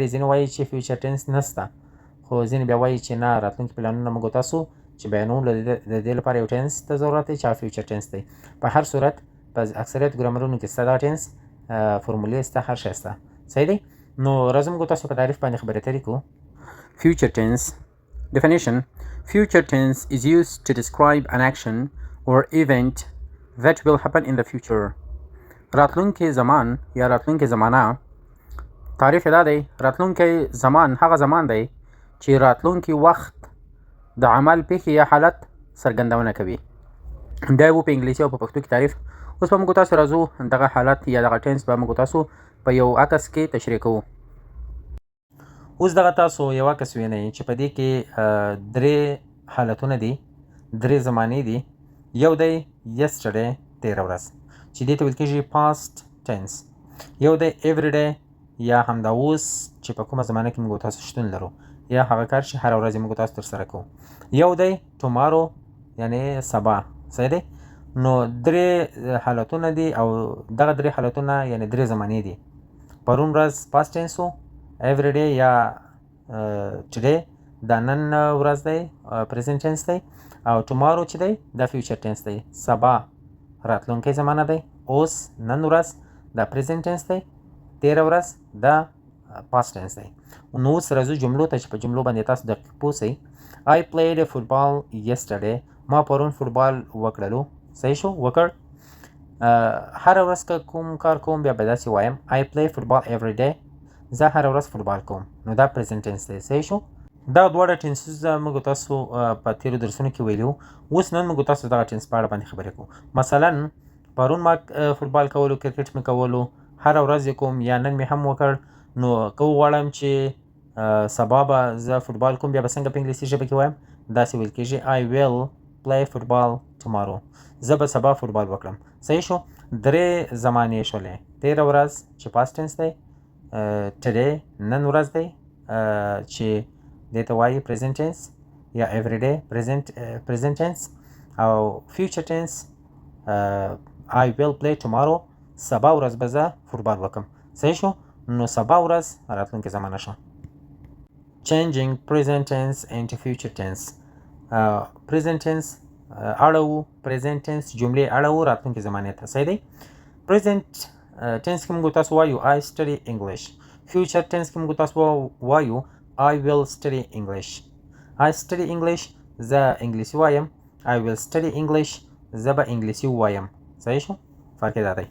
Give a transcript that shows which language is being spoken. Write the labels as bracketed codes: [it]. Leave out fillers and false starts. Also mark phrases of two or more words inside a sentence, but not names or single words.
[ps] ځینې وایي چې [en] future tense [ps] نشته، خو ځینې بیا وایي چې نه، راتلونکي پلانونه موږ تاسو چې بیانوم د دې لپاره یو ټینس ته ضرورت دی چې هغه [en] future tense [ps] دی. په هر صورت په اکثریت ګرامرونو کې شته دا ټینس، فرمولې شته، هر شی شته. صحیح دی. نو راځو موږ تاسو په تعریف باندې خبرې اترې کوو. [en] Future tense. Definition. Future tense is used to describe an action or event that will happen in the future. [ps] راتلونکې زمان یا راتلونکې زمانه تعریف دا دی: راتلونکی زمان هغه زمان دی چې راتلونکی وخت د عمل، پیښې یا حالت څرګندونه کوي. دا و په انګلیسي او په پښتو کې تعریف. اوس به موږ تاسو راځو دغه حالت یا دغه ټینس به موږ تاسو په یو عکس کې تشریح کوو. اوس دغه تاسو یو عکس وینئ چې په دې کې درې حالتونه دي، درې زمانې دي. یو دی yesterday، تېره ورځ، چې دې ته ویل کېږي [en] past tense. [ps] یو دی everyday یا همدا اوس چې په کومه زمانه کې موږ تاسو شتون لرو یا هغه کار چې هره ورځ موږ تاسو ترسره کوو. یو دی tomorrow یعنی سبا. صحیح دی. نو درې حالتونه دي او دغه درې حالتونه یعنی درې زمانې دي. پرون ورځ [en] past tense [ps] و، everyday یا today دا نن ورځ دی [en] present tense [ps] دی، او tomorrow چې دی دا [en] future tense [ps] دی. سبا راتلونکی زمانه دی، اوس نن ورځ دا [en] present tense [ps] دی، تېره ورځ دا [en] past tense [ps] دی. نو اوس راځو جملو ته چې په جملو باندې تاسو دقیق پوه سئ. [en] I played football yesterday. [ps] ما پرون فوټبال وکړلو. صحیح شو، وکړ. هره ورځ که کوم کار کوم بیا به داسې وایم [en] I play football every day. [ps] زه هره ورځ فوټبال کوم. نو دا [en] present tense [ps] دی. صحیح شو. دا دواړه ټینسونه موږ تاسو په تېرو درسونو کې ویلي وو. اوس نن موږ تاسو دغه ټینس په اړه باندې خبرې کوو. مثلا پرون ما فوټبال کولو، کرکټ مې کولو، هره ورځ یې کوم یا نن مې هم وکړ. نو که وغواړم چې سبا به زه فوټبال کوم بیا به څنګه په انګلیسي ژبه کې وایم؟ داسې ویل کېږي [en] I will play football tomorrow. [ps] زه به سبا فوټبال وکړم. صحیح شو. درې زمانې شولې. تېره ورځ چې [en] past tense [ps] دی، today نن ورځ دی چې دې ته وایي [en] present tense [ps] یا [en] everyday present tense، [ps] او [en] future tense I will play tomorrow. [ps] سبا ورځ به زه فوټبال وکړم. صحیح شو. نو سبا ورځ راتلونکې زمانه شو. [en] Changing present tense into future tense. present tense [ps] اړوو، [en] present tense [ps] جملې اړوو راتلونکې زمانې ته. صحیح دی. [en] present tense [ps] کې موږ تاسو وایو [en] I study English. future tense [ps] کې موږ تاسو وایو [en] I will study English. I study English، [ps] زه انګلیسي وایم. [en] I will study English، [ps] زه به انګلیسي وایم. صحیح شو. فرق یې دا دی.